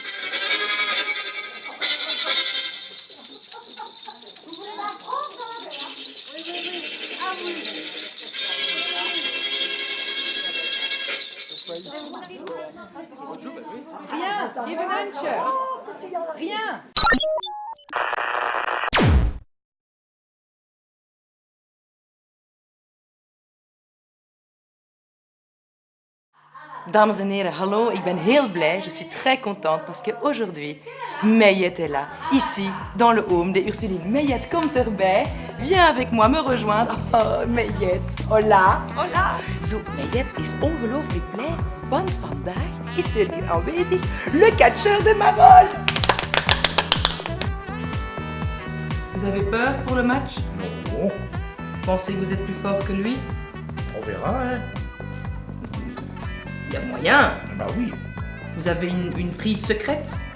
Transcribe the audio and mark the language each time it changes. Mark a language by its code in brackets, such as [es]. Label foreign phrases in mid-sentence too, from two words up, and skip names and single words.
[fr] Vous voulez la prendre quand même? Oui, oui, oui. Ah oui. Rien, Givenunch. Rien. [nl] Dames en heren, hallo, ik ben heel blij, [fr] je suis très contente parce qu'aujourd'hui, Mayette est là, ici, dans le home de Ursuline. [nl] Mayette, komt erbij, [fr] viens avec moi me rejoindre. Oh, Mayette, hola. Hola. [nl] Zo, Mayette is ongelooflijk blij, want vandaag is er hier aanwezig [fr] le catcheur de Marolles. Vous avez peur pour le match? Non. Pensez que vous êtes plus fort que lui? On verra, hein. Il y a moyen. Bah oui. Vous avez une prise secrète?